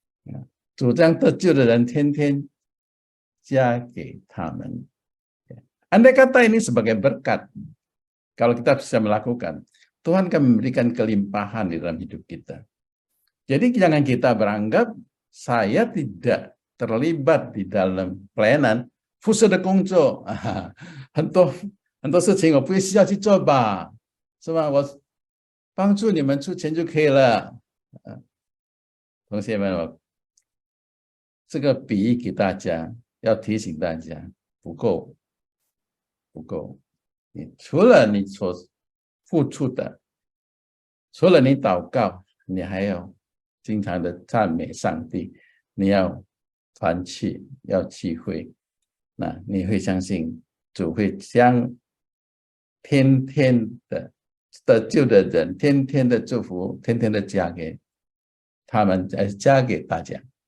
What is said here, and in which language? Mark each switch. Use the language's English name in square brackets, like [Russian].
[Chinese] Nah, 主张得救的人天天加给他们. [Indonesian] Andai kata ini sebagai berkat, kalau kita bisa melakukan, Tuhan akan memberikan kelimpahan di dalam hidup kita. Jadi jangan kita beranggap saya tidak terlibat di dalam pelayanan, [Chinese] 服侍的工作，很多事情我不需要去做吧，是吧？我帮助你们出钱就可以了。同学们，我这个比喻给大家，要提醒大家，不够。你除了你所付出的，除了你祷告，你还要经常的赞美上帝，你要团契，要聚会，那你会相信主会将天天的得救的人，天天的祝福，天天的加给他们，加给大家。